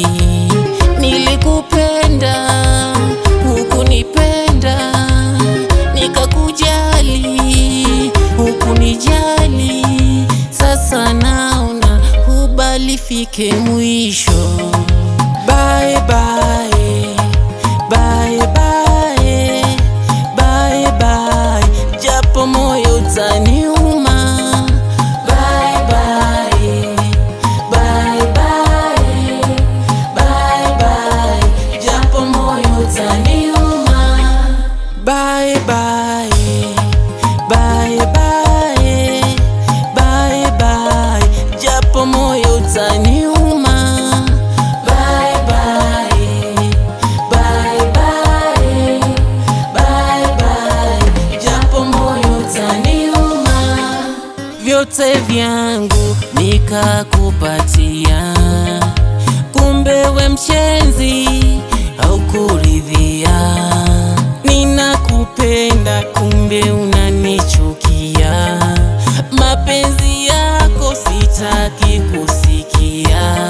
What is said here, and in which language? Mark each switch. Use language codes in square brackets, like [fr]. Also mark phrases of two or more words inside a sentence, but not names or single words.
[sw] Nilikupenda hukunipenda, nikakujali hukunijali. Sasa naona hubalifike mwisho. [en] Bye bye, bye bye, bye bye, [sw] japo moyo utaniuma. [en] Bye bye, bye bye, bye bye, [sw] japo moyo utaniuma. [en] Bye bye, bye bye, bye bye, [sw] japo moyo utaniuma. [en] Bye bye, bye bye, bye bye, [sw] japo moyo utaniuma. Vyote vyangu nikakupatia, kumbe we mchenzi haukuridhia. Ninakupenda kumbe unanichukia, mapenzi yako sitaki kusikia.